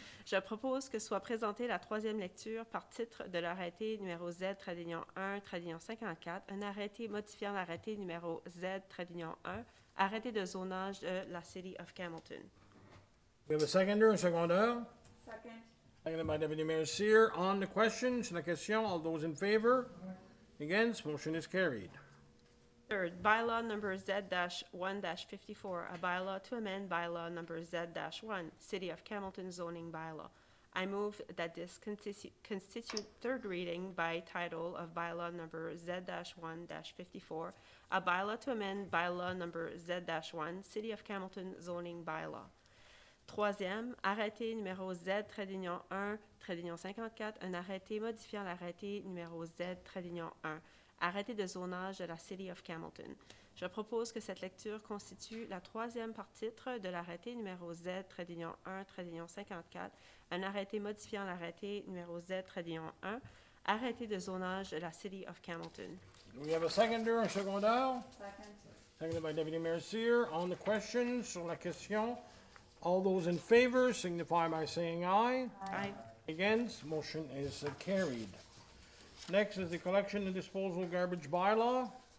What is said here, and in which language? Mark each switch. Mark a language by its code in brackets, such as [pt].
[fr] Je propose que soit présentée la troisième lecture par titre de l'arrêté numéro Z-1, 54, un arrêté modifiant l'arrêté numéro Z-1, arrêté de zonage de la City of Campbellton. [en] We have a seconder, un seconder. Second. Seconded by Deputy Mayor Seer. On the question, [fr] sur la question, [en] all those in favor? Against, motion is carried. Third, bylaw number Z-1-54, a bylaw to amend bylaw number Z-1, City of Campbellton zoning bylaw. I move that this constitute third reading by title of bylaw number Z-1-54, a bylaw to amend bylaw number Z-1, City of Campbellton zoning bylaw. [fr] Troisième, arrêté numéro Z-1, 54, un arrêté modifiant l'arrêté numéro Z-1, arrêté de zonage de la City of Campbellton. Je propose que cette lecture constitue la troisième par titre de l'arrêté numéro Z-1, 54, un arrêté modifiant l'arrêté numéro Z-1, arrêté de zonage de la City of Campbellton. [en] Do we have a seconder, un seconder? Second. Seconded by Deputy Mayor Seer. On the question, [fr] sur la question, [en] all those in favor signify by saying aye. Aye. Against, motion is carried. Next is the collection and disposal garbage bylaw.